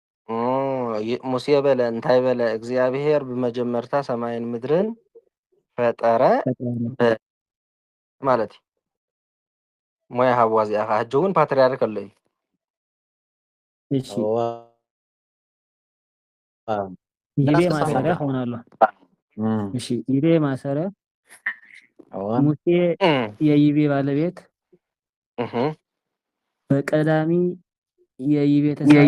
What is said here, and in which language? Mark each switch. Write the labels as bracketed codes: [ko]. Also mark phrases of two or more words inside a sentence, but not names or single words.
[ti] ሙሴ በለ እንታይ በለ እግዚአብሔር ብመጀመርታ ሰማይን ምድርን ፈጠረ ማለት እዩ ሞያ ሃብዋ እዚኣ ከዓ ሕጂ እውን ፓትርያርክ ኣሎ እዩ [am] እሺ ይቤ ነፍስ ማሰሪያ ሳይሆን ሆናለሁ። እሺ ይቤ ማሰሪያ ሙሴ እም፣ የይቤ ባለቤት እህ፣ በቀዳሚ የይቤ ተሳቢ